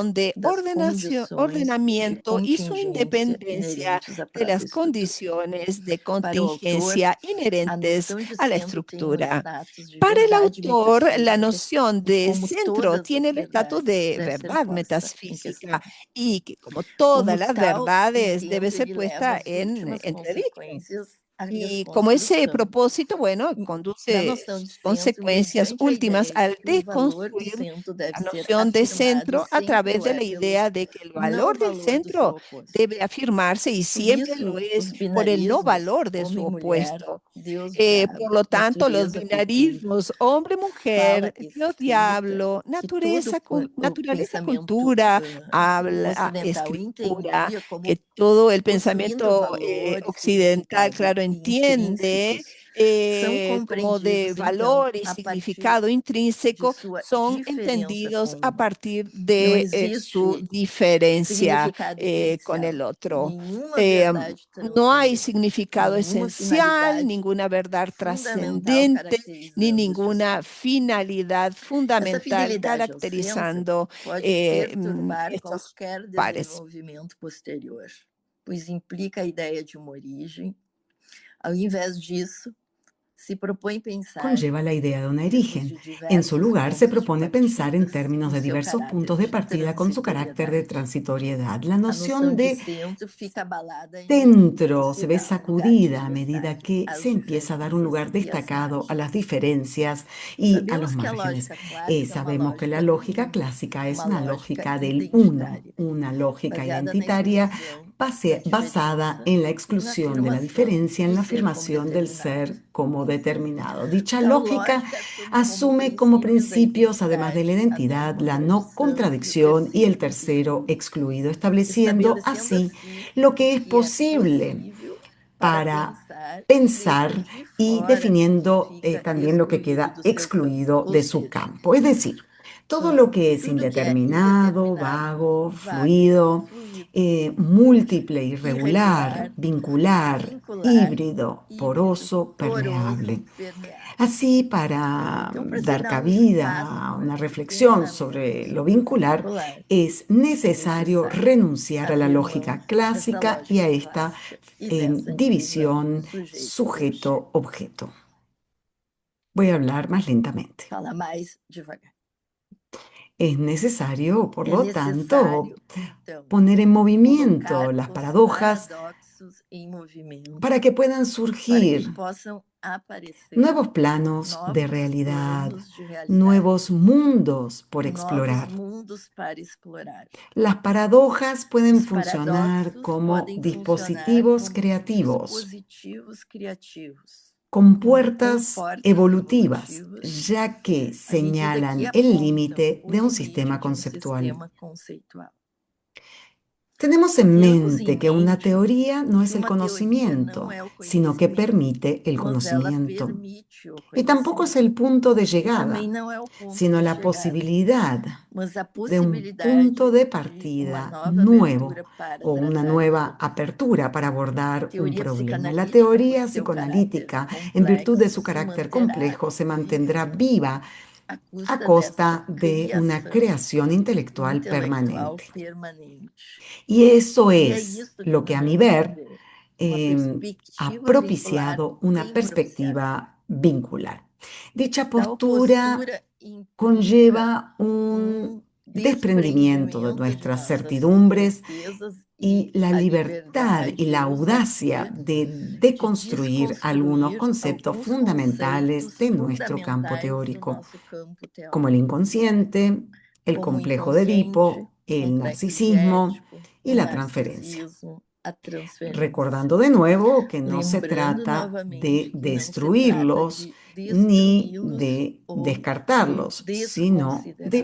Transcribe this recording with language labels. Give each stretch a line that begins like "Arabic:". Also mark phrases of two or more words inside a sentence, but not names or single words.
Spanish: condición de
Portuguese: das condições de
Spanish: ordenamiento y su
Portuguese: contingência
Spanish: independencia
Portuguese: inerentes à
Spanish: de las
Portuguese: própria estrutura.
Spanish: condiciones de
Portuguese: Para o autor,
Spanish: contingencia
Portuguese: a
Spanish: inherentes
Portuguese: noção de
Spanish: a la
Portuguese: centro tem o
Spanish: estructura.
Portuguese: status de
Spanish: Para el
Portuguese: verdade
Spanish: autor, la
Portuguese: metafísica
Spanish: noción
Portuguese: e,
Spanish: de
Portuguese: como
Spanish: centro
Portuguese: todas
Spanish: tiene
Portuguese: as
Spanish: el estatus
Portuguese: verdades,
Spanish: de
Portuguese: deve ser
Spanish: verdad
Portuguese: posta em
Spanish: metafísica
Portuguese: questão.
Spanish: y que, como todas
Portuguese: Como
Spanish: las
Portuguese: tal,
Spanish: verdades, debe
Portuguese: entendo
Spanish: ser
Portuguese: ele leva
Spanish: puesta
Portuguese: às
Spanish: en
Portuguese: últimas
Spanish: entredicho.
Portuguese: consequências a
Spanish: Y como ese
Portuguese: desconstrução.
Spanish: propósito, bueno,
Portuguese: Da
Spanish: conduce
Portuguese: noção de
Spanish: sus
Portuguese: centro,
Spanish: consecuencias
Portuguese: mediante a
Spanish: últimas
Portuguese: ideia de
Spanish: al
Portuguese: que o valor do
Spanish: deconstruir
Portuguese: centro deve
Spanish: la
Portuguese: ser
Spanish: noción de
Portuguese: afirmado e
Spanish: centro a
Portuguese: sempre
Spanish: través
Portuguese: o
Spanish: de
Portuguese: é
Spanish: la
Portuguese: pelo
Spanish: idea de que el
Portuguese: não
Spanish: valor del
Portuguese: valor do seu
Spanish: centro
Portuguese: oposto.
Spanish: debe afirmarse y
Portuguese: Por
Spanish: siempre lo
Portuguese: isso,
Spanish: es
Portuguese: os
Spanish: por el no
Portuguese: binarismos,
Spanish: valor de su
Portuguese: homem e mulher,
Spanish: opuesto.
Portuguese: Deus,
Spanish: Por
Portuguese: diabo,
Spanish: lo tanto, los
Portuguese: natureza, cultura,
Spanish: binarismos,
Portuguese: fala,
Spanish: hombre-mujer, Dios,
Portuguese: escrita,
Spanish: diablo,
Portuguese: que todo o
Spanish: naturaleza,
Portuguese: pensamento
Spanish: cultura, habla,
Portuguese: ocidental
Spanish: escritura,
Portuguese: entendia como
Spanish: que todo el
Portuguese: possuindo
Spanish: pensamiento
Portuguese: valores que
Spanish: occidental,
Portuguese: identificavam
Spanish: claro, entiende
Portuguese: são
Spanish: como de
Portuguese: compreendidos, então,
Spanish: valor y
Portuguese: a partir
Spanish: significado
Portuguese: de
Spanish: intrínseco,
Portuguese: sua
Spanish: son
Portuguese: diferença
Spanish: entendidos
Portuguese: com
Spanish: a
Portuguese: o
Spanish: partir
Portuguese: não
Spanish: de su
Portuguese: existe
Spanish: diferencia
Portuguese: significado
Spanish: con el
Portuguese: essencial,
Spanish: otro. nenhuma Eh,
Portuguese: verdade
Spanish: no hay
Portuguese: transcendente,
Spanish: significado
Portuguese: nenhuma
Spanish: esencial,
Portuguese: finalidade
Spanish: ninguna verdad
Portuguese: fundamental
Spanish: trascendente, ni
Portuguese: caracterizando os
Spanish: ninguna
Portuguese: discursos.
Spanish: finalidad
Portuguese: Essa
Spanish: fundamental
Portuguese: fidelidade ao centro
Spanish: caracterizando
Portuguese: pode perturbar
Spanish: estos
Portuguese: qualquer
Spanish: pares.
Portuguese: desenvolvimento posterior, pois implica a ideia de uma origem. Ao invés disso, se propõe pensar
Spanish: Conlleva la idea de un
Portuguese: em termos
Spanish: origen.
Portuguese: de
Spanish: En su
Portuguese: diversos
Spanish: lugar, se
Portuguese: pontos de
Spanish: propone pensar en
Portuguese: partidas
Spanish: términos
Portuguese: com
Spanish: de
Portuguese: seu
Spanish: diversos
Portuguese: caráter
Spanish: puntos de
Portuguese: de
Spanish: partida con su carácter de
Portuguese: transitoriedade.
Spanish: transitoriedad. La
Portuguese: A
Spanish: noción
Portuguese: noção de
Spanish: de
Portuguese: centro fica abalada e
Spanish: centro se
Portuguese: se
Spanish: ve
Portuguese: dá um lugar de
Spanish: sacudida a medida
Portuguese: destaque
Spanish: que
Portuguese: às
Spanish: se empieza a dar un lugar
Portuguese: diferenças e às
Spanish: destacado a las
Portuguese: margens.
Spanish: diferencias y a los
Portuguese: Sabemos que a
Spanish: márgenes.
Portuguese: lógica clássica é uma
Spanish: Sabemos que la
Portuguese: lógica do
Spanish: lógica
Portuguese: uno,
Spanish: clásica es
Portuguese: uma
Spanish: una
Portuguese: lógica
Spanish: lógica del uno,
Portuguese: identitária,
Spanish: una lógica
Portuguese: baseada na
Spanish: identitaria
Portuguese: exclusão da
Spanish: basada
Portuguese: diferença
Spanish: en la
Portuguese: e na
Spanish: exclusión de la
Portuguese: afirmação
Spanish: diferencia, en
Portuguese: do
Spanish: la
Portuguese: ser como
Spanish: afirmación del
Portuguese: determinado.
Spanish: ser como determinado. Dicha
Portuguese: Tal
Spanish: lógica
Portuguese: lógica assume como
Spanish: asume como
Portuguese: princípios a
Spanish: principios, además de la
Portuguese: identidade, a não
Spanish: identidad, la no
Portuguese: contradição e o
Spanish: contradicción y el
Portuguese: terceiro
Spanish: tercero
Portuguese: excluído,
Spanish: excluido, estableciendo
Portuguese: estabelecendo
Spanish: así
Portuguese: assim
Spanish: lo
Portuguese: o
Spanish: que es
Portuguese: que é
Spanish: posible
Portuguese: possível para
Spanish: para
Portuguese: pensar e
Spanish: pensar
Portuguese: deixa de
Spanish: y
Portuguese: fora o que
Spanish: definiendo
Portuguese: fica
Spanish: también lo que
Portuguese: excluído
Spanish: queda
Portuguese: do seu campo.
Spanish: excluido
Portuguese: Ou
Spanish: de su
Portuguese: seja,
Spanish: campo. Es decir, todo lo que es
Portuguese: tudo que é
Spanish: indeterminado,
Portuguese: indeterminado,
Spanish: vago,
Portuguese: vago,
Spanish: fluido,
Portuguese: fluido,
Spanish: múltiple, irregular,
Portuguese: irregular,
Spanish: vincular,
Portuguese: vincular,
Spanish: híbrido,
Portuguese: híbrido,
Spanish: poroso,
Portuguese: poroso,
Spanish: permeable.
Portuguese: permeável.
Spanish: Así,
Portuguese: para Então, para se
Spanish: dar
Portuguese: dar um
Spanish: cabida
Portuguese: espaço
Spanish: a una
Portuguese: de
Spanish: reflexión sobre
Portuguese: pensamento
Spanish: lo vincular,
Portuguese: vincular,
Spanish: es
Portuguese: é
Spanish: necesario
Portuguese: necessário
Spanish: renunciar a la
Portuguese: abrir mão
Spanish: lógica
Portuguese: dessa
Spanish: clásica y a
Portuguese: lógica
Spanish: esta
Portuguese: clássica e dessa divisão
Spanish: división
Portuguese: sujeito-objeto.
Spanish: sujeto-objeto. Voy a hablar más lentamente.
Portuguese: Fala mais devagar.
Spanish: Es necesario, por
Portuguese: É
Spanish: lo tanto,
Portuguese: necessário, então,
Spanish: poner en movimiento
Portuguese: colocar
Spanish: las
Portuguese: os
Spanish: paradojas
Portuguese: paradoxos em movimento
Spanish: para que puedan
Portuguese: para que
Spanish: surgir
Portuguese: possam aparecer
Spanish: nuevos planos de
Portuguese: novos
Spanish: realidad,
Portuguese: planos de realidade,
Spanish: nuevos mundos por
Portuguese: novos
Spanish: explorar.
Portuguese: mundos para explorar.
Spanish: Las paradojas pueden
Portuguese: Os
Spanish: funcionar
Portuguese: paradoxos
Spanish: como
Portuguese: podem funcionar
Spanish: dispositivos
Portuguese: como
Spanish: creativos,
Portuguese: dispositivos criativos,
Spanish: con
Portuguese: com
Spanish: puertas
Portuguese: portas
Spanish: evolutivas,
Portuguese: evolutivas,
Spanish: ya que
Portuguese: à medida que
Spanish: señalan el
Portuguese: apontam
Spanish: límite
Portuguese: o
Spanish: de un
Portuguese: limite
Spanish: sistema
Portuguese: de um
Spanish: conceptual.
Portuguese: sistema conceitual.
Spanish: Tenemos en
Portuguese: Temos em
Spanish: mente que una
Portuguese: mente
Spanish: teoría no
Portuguese: que
Spanish: es el
Portuguese: uma teoria não
Spanish: conocimiento,
Portuguese: é o
Spanish: sino que
Portuguese: conhecimento,
Spanish: permite el
Portuguese: mas ela
Spanish: conocimiento.
Portuguese: permite o
Spanish: Y tampoco es
Portuguese: conhecimento.
Spanish: el punto de
Portuguese: E também
Spanish: llegada,
Portuguese: não é o ponto
Spanish: sino
Portuguese: de
Spanish: la
Portuguese: chegada,
Spanish: posibilidad
Portuguese: mas a
Spanish: de un punto
Portuguese: possibilidade
Spanish: de
Portuguese: de uma
Spanish: partida
Portuguese: nova
Spanish: nuevo
Portuguese: abertura para
Spanish: o una
Portuguese: tratar um
Spanish: nueva
Portuguese: problema.
Spanish: apertura para abordar un
Portuguese: Teoria
Spanish: problema. La
Portuguese: psicanalítica, por
Spanish: teoría
Portuguese: seu caráter
Spanish: psicoanalítica, en virtud de
Portuguese: complexo,
Spanish: su
Portuguese: se
Spanish: carácter
Portuguese: manterá
Spanish: complejo, se mantendrá
Portuguese: viva
Spanish: viva
Portuguese: a
Spanish: a
Portuguese: custa
Spanish: costa
Portuguese: desta
Spanish: de una
Portuguese: criação
Spanish: creación intelectual
Portuguese: intelectual permanente.
Spanish: permanente. Y eso
Portuguese: E é
Spanish: es
Portuguese: isso que,
Spanish: lo que
Portuguese: no
Spanish: a
Portuguese: meu
Spanish: mi ver
Portuguese: entender, uma
Spanish: ha
Portuguese: perspectiva vincular
Spanish: propiciado una
Portuguese: tem propiciado.
Spanish: perspectiva vincular. Dicha
Portuguese: Tal
Spanish: postura
Portuguese: postura implica
Spanish: conlleva un desprendimiento de
Portuguese: desprendimento de
Spanish: nuestras
Portuguese: nossas
Spanish: certidumbres
Portuguese: certezas
Spanish: y la
Portuguese: a
Spanish: libertad y
Portuguese: liberdade,
Spanish: la
Portuguese: a
Spanish: audacia
Portuguese: ousadia
Spanish: de
Portuguese: de
Spanish: deconstruir algunos
Portuguese: desconstruir
Spanish: conceptos
Portuguese: alguns
Spanish: fundamentales
Portuguese: conceitos
Spanish: de nuestro campo
Portuguese: fundamentais do
Spanish: teórico,
Portuguese: nosso campo
Spanish: como el
Portuguese: teórico,
Spanish: inconsciente, el
Portuguese: como o
Spanish: complejo de
Portuguese: inconsciente,
Spanish: Edipo,
Portuguese: o
Spanish: el
Portuguese: complexo de
Spanish: narcisismo
Portuguese: Édipo,
Spanish: y
Portuguese: o
Spanish: la transferencia.
Portuguese: narcisismo, a transferência.
Spanish: Recordando de nuevo que no se
Portuguese: Lembrando
Spanish: trata de
Portuguese: novamente que não se trata
Spanish: destruirlos
Portuguese: de
Spanish: ni
Portuguese: destruí-los
Spanish: de
Portuguese: ou de
Spanish: descartarlos, sino de